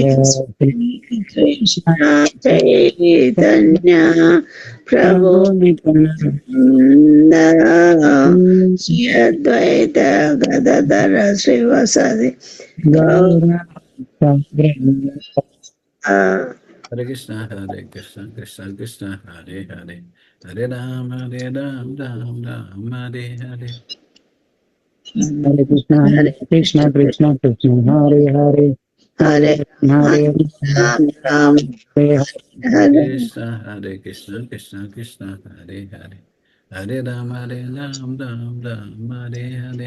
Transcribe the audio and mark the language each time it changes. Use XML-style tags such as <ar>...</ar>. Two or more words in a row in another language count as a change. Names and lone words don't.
<sa>కృష్ణ చైతన్య ప్రభు శ్రీ అద్వైత గదాధర శ్రీవసది హరే కృష్ణ కృష్ణ కృష్ణ హరే హరే హరే రామ రామ రామ హరే హరే. హరే కృష్ణ కృష్ణ కృష్ణ కృష్ణ హరే హరే హరే హరే రామ హరే కృష్ణ కృష్ణ కృష్ణ హరే హరే హరే రామ రామ హరే హరే.</sa>